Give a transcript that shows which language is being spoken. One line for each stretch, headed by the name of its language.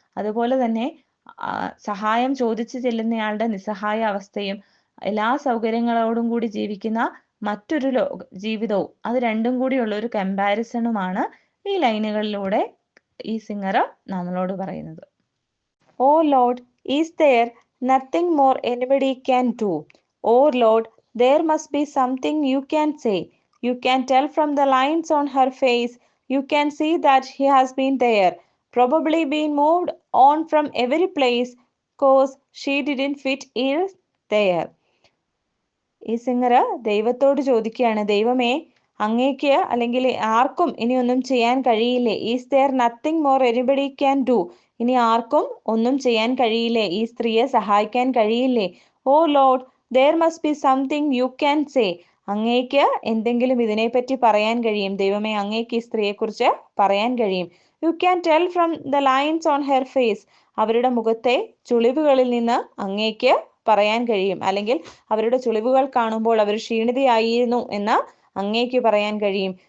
Malayalam: അതുപോലെ തന്നെ സഹായം ചോദിച്ചു ചെല്ലുന്നയാളുടെ നിസ്സഹായ അവസ്ഥയും എല്ലാ സൗകര്യങ്ങളോടും കൂടി ജീവിക്കുന്ന മറ്റൊരു ജീവിതവും, അത് രണ്ടും കൂടിയുള്ള ഒരു കമ്പാരിസണുമാണ് ഈ ലൈനുകളിലൂടെ ഈ സിംഗർ നമ്മളോട് പറയുന്നത്.
English: Oh Lord, is there nothing more anybody can do? Oh Lord, there must be something you can say. You can tell from the lines on her face. You can see that she has been there, probably been moved on from every place, cause she didn't fit in there.
Malayalam: ഈ singer ദൈവത്തോട് ചോദിക്കുകയാണ്, ദൈവമേ, അങ്ങേക്ക് അല്ലെങ്കിൽ ആർക്കും ഇനി ഒന്നും ചെയ്യാൻ കഴിയില്ലേ?
English: Is there nothing more anybody can do?
Malayalam: ഇനി ആർക്കും ഒന്നും ചെയ്യാൻ കഴിയില്ലേ? ഈ സ്ത്രീയെ സഹായിക്കാൻ കഴിയില്ലേ?
English: Oh Lord, there must be something you can say.
Malayalam: അങ്ങേക്ക് എന്തെങ്കിലും ഇതിനെപ്പറ്റി പറയാൻ കഴിയും. ദൈവമേ, അങ്ങേക്ക് ഈ സ്ത്രീയെക്കുറിച്ച് പറയാൻ കഴിയും.
English: You can tell from the lines on her face.
Malayalam: അവരുടെ മുഖത്തെ ചുളിവുകളിൽ നിന്ന് അങ്ങേക്ക് പറയാൻ കഴിയും, അല്ലെങ്കിൽ അവരുടെ ചുളിവുകൾ കാണുമ്പോൾ അവർ ക്ഷീണിതയായിരുന്നു എന്ന് അങ്ങേക്ക് പറയാൻ കഴിയും.